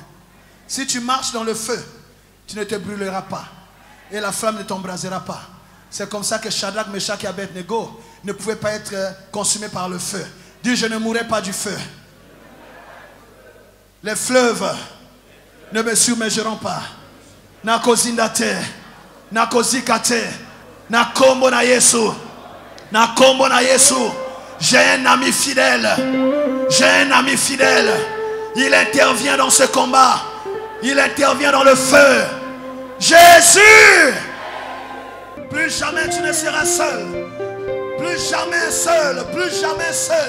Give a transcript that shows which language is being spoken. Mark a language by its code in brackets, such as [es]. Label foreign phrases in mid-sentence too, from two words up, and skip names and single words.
[fr] Si tu marches dans le feu, tu ne te brûleras pas. Et la flamme ne t'embrasera pas. C'est comme ça que Shadrach, Meshach et Abednego ne pouvaient pas être consumés par le feu. Dis, je ne mourrai pas du feu. Les fleuves ne me submergeront pas. [ln] Nakozindate, nakozikate, nakombo na Yesu, nakombo na Yesu. [fr] J'ai un ami fidèle. J'ai un ami fidèle. Il intervient dans ce combat. Il intervient dans le feu. Jésus! Plus jamais tu ne seras seul. Plus jamais seul. Plus jamais seul.